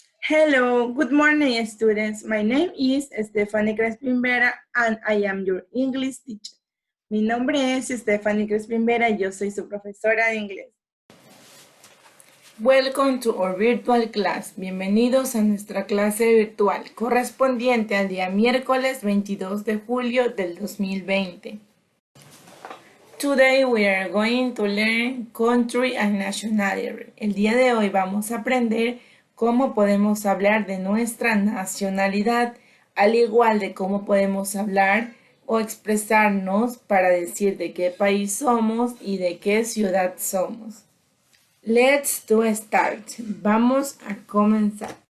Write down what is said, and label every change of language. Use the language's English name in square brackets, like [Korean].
[English] Hello, good morning, students. My name is Stephanie Crespin Vera and I am your English teacher. [Spanish] Mi nombre es Stephanie Crespin Vera y yo soy su profesora de inglés. [English] Welcome to our virtual class. [Spanish] Bienvenidos a nuestra clase virtual correspondiente al día miércoles 22 de julio del 2020. [English] Today we are going to learn country and nationality. [Spanish] El día de hoy vamos a aprender cómo podemos hablar de nuestra nacionalidad, al igual de cómo podemos hablar o expresarnos para decir de qué país somos y de qué ciudad somos. [English] Let's do start. [Spanish] Vamos a comenzar.